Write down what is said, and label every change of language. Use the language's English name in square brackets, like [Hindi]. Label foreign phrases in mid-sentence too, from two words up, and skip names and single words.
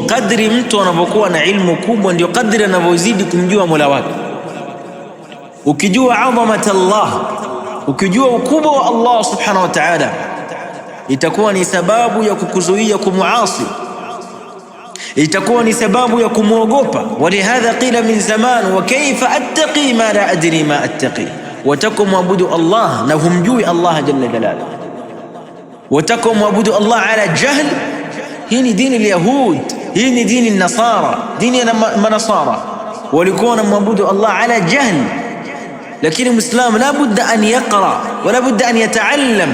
[Swahili] Kadri mtu anapokuwa na ilmu kubwa ndio kadri anavyozidi kumjua Mola wake. Ukijua [Arabic] عظمة الله, [Swahili] ukijua ukubwa wa Allah [Arabic] سبحانه وتعالى, [Swahili] itakuwa ni sababu ya kukuzuia kumuasi, itakuwa ni sababu ya kumuogopa. [Arabic] ولهذا قيل من زمان وكيف أتقي ما لا أدري ما أتقي. [Swahili] Watakum wabudu Allah na humjui Allah [Arabic] جل جلاله. [Swahili] Watakum wabudu Allah [Arabic] على جهل. [Swahili] Hii ni dini al-Yahud, hii ni dini al-Nasara, dini ya manasara. Walikuwa wanamwabudu Allah [Arabic] على جهل. [Swahili] Lakini Muislamu [Arabic] لا بد أن يقرأ ولا بد أن يتعلم.